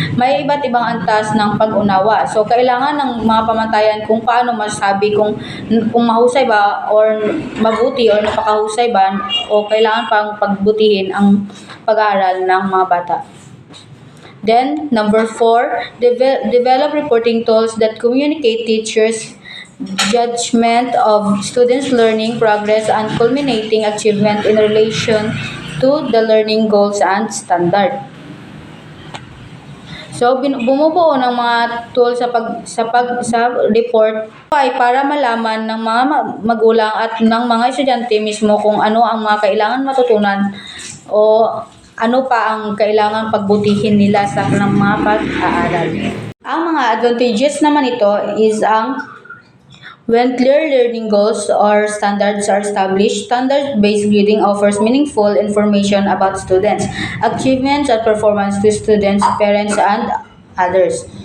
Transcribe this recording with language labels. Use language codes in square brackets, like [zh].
[tl] May iba't ibang antas ng pag-unawa. So kailangan ng mga pamantayan kung paano masabi kung mahusay ba or mabuti or napakahusay ba o kailangan pang pagbutihin ang pag-aaral ng mga bata. [en] Then, number 4, develop reporting tools that communicate teachers' judgment of students' learning progress and culminating achievement in relation to the learning goals and standard. [tl] So, bumubuo ng mga tools sa report ay para malaman ng mga magulang at ng mga estudyante mismo kung ano ang mga kailangan matutunan o ano pa ang kailangan pagbutihin nila sa mga pag-aaral. Ang mga advantages naman ito [en] is when clear learning goals or standards are established, standard-based grading offers meaningful information about students, achievements and performance to students, parents, and others.